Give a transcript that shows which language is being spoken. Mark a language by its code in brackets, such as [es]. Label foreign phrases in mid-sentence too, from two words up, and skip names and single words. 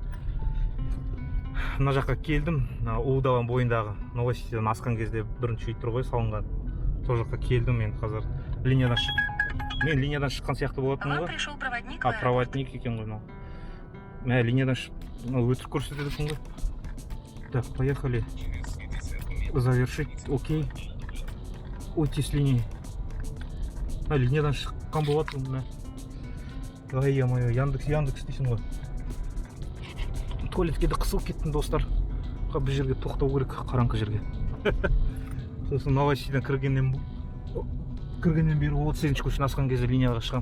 [kk] Мына жаққа келдім. Ұлы даланың бойындағы Новосибирден асқан кезде бірінші үй тұр ғой салынған. Сол жаққа келдім мен қазір. Мен линиядан шыққан сияқты болатын ғой. Проводник екен ғой. Мә, линиядан өтірік көрсетеді ғой. [ru] Так, поехали. Завершить. Окей. Уйти с линии. [kk] Линиядан шыққан болатын мә. Ай-я-май, Яндекс дейсің ғой. Туалетке де қысылып кеттім, достар. Бір жерге тоқтау керек, қараңғы жерге. Сосын Новосибирден кіргеннен бері 30-ші көшін асқан кезде линияға шығам.